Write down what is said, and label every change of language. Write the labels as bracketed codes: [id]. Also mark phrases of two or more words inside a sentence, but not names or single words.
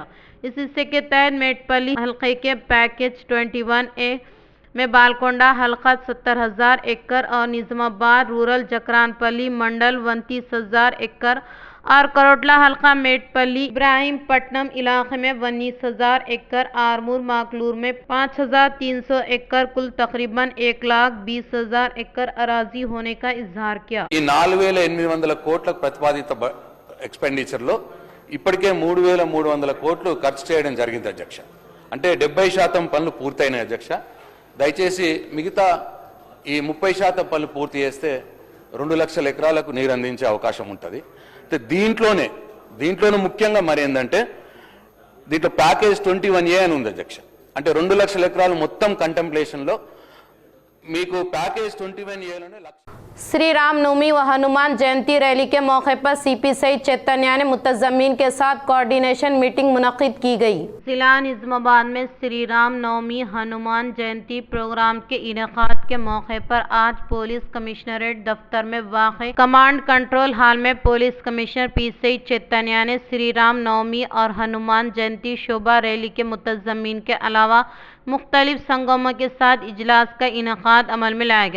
[ur] اس حصے کے تحت میٹ پلی حلقے کے پیکیج 21A میں بالکنڈہ حلقہ 70,000 ایکڑ اور نظام آباد رورل جکران پلی منڈل 29,000 ایکڑ اور کروٹلا حلقہ میٹ پلی ابراہیم پٹنم علاقے میں 19,000 ایکڑ، آرمور ماکلور میں 5,300 ایکڑ، کل تقریباً 1,20,000 ایکڑ اراضی ہونے کا اظہار کیا۔ [te] ఈ 4,800 కోట్లకు ప్రతిపాదిత ఎక్స్పెండిచర్లో ఇప్పటికే 3,300 కోట్లు ఖర్చు చేయడం జరిగింది అధ్యక్ష। అంటే 70% పనులు పూర్తయినాయి అధ్యక్ష। దయచేసి మిగతా ఈ 30% పనులు పూర్తి చేస్తే 2 లక్షల ఎకరాలకు నీరు అందించే అవకాశం ఉంటుంది। దీంట్లోనే ముఖ్యంగా మరి ఏంటంటే దీంట్లో ప్యాకేజ్ 21A అని ఉంది అధ్యక్ష। అంటే 2 లక్షల ఎకరాలు మొత్తం కంటెంప్లేషన్లో మీకు ప్యాకేజ్ 21Aలోనే [ur] شری رام نومی و ہنومان جینتی ریلی کے موقعے پر سی پی سعید چیتنیا نے منتظمین کے ساتھ [en] coordination meeting [ur] منعقد کی گئی. ضلع نظام آباد میں شری رام نومی ہنومان جینتی پروگرام کے انعقاد کے موقعے پر آج [en] police commissionerate [ur] دفتر میں واقع [en] command control hall [ur] میں [en] police commissioner [ur] پی سعید چیتنیا نے شری رام نومی اور ہنومان جینتی شوبھا ریلی کے منتظمین کے علاوہ مختلف سنگموں کے ساتھ اجلاس کا انعقاد عمل میں لایا گیا.